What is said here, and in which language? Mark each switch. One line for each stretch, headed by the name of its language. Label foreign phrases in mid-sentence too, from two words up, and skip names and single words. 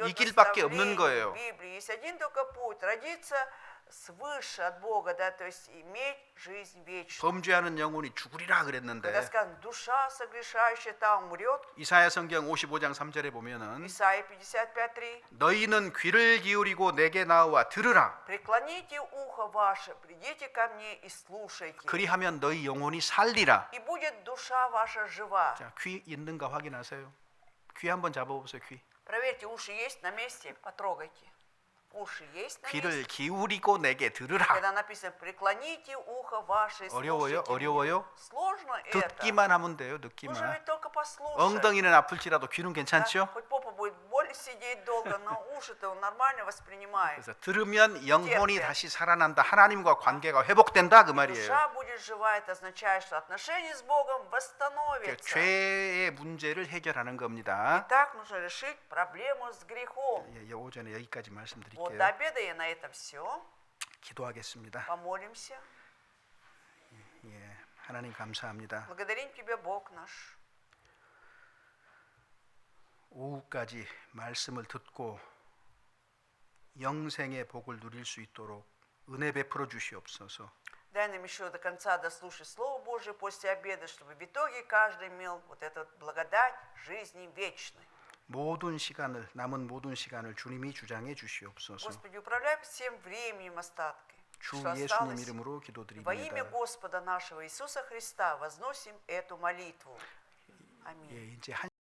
Korean: 이 길밖에
Russian: наставление
Korean: 없는
Russian: в
Korean: 거예요.
Russian: Библии. Есть один только путь – родиться свыше от Бога, да, то есть иметь жизнь вечную.
Korean: 범죄하는 영혼이 죽으리라
Russian: Когда
Korean: 그랬는데
Russian: сказано, душа согрешающая та умрет,
Korean: 이사야 성경 55장 3절에 보면은
Russian: Исайя 55:3,
Korean: 너희는 귀를 기울이고 내게 나와 들으라.
Russian: преклоните ухо ваше, придите ко мне и слушайте,
Korean: 그리하면 너희 영혼이 살리라.
Russian: и будет душа ваша жива.
Korean: 자, 귀 있는가 확인하세요. 귀 한번 잡아보세요. 귀.
Russian: Проверьте, уши есть на месте, потрогайте. Уши есть на
Korean: 귀를
Russian: месте.
Korean: 기울이고 내게 들으라.
Russian: Когда написано, преклоните ухо ваше и
Korean: 어려워요?
Russian: слушайте.
Korean: 어려워요?
Russian: Сложно это.
Korean: 듣기만 하면 돼요.
Russian: Нужно
Korean: 듣기만.
Russian: ведь только послушать.
Korean: 엉덩이는 아플지라도 귀는
Russian: Да,
Korean: 괜찮죠?
Russian: хоть попа будет боль сидеть долго, но уши-то он нормально воспринимает.
Korean: 그래서 들으면 영혼이 다시 살아난다. 하나님과 관계가 회복된다 그 말이에요.
Russian: Душа будет жива, это означает, что отношения с Богом восстановятся. 죄의 문제를 해결하는 겁니다. Так нужно решить проблему с грехом.
Korean: 예, 오전에 여기까지
Russian: Вот
Korean: 말씀드릴게요.
Russian: до обеда я на этом все.
Korean: 기도하겠습니다.
Russian: Помолимся.
Korean: 예, 하나님 감사합니다.
Russian: Благодарим Тебя, Бог наш.
Korean: 오후까지 말씀을 듣고 영생의 복을 누릴 수 있도록 은혜 베풀어 주시옵소서.
Russian: Дай нам еще до конца дослушать Слово Божие после обеда, чтобы в итоге каждый имел вот эту благодать жизни вечной.
Korean: 모든 시간을 남은 모든 시간을 주님이 주장해 주시옵소서.
Russian: Господи, управляй всем временем остаткой,
Korean: 주
Russian: что
Korean: 예수님
Russian: осталось.
Korean: 이름으로
Russian: Во имя
Korean: 기도드립니다.
Russian: Господа нашего Иисуса Христа возносим эту молитву. Аминь.
Korean: 예, 이제 한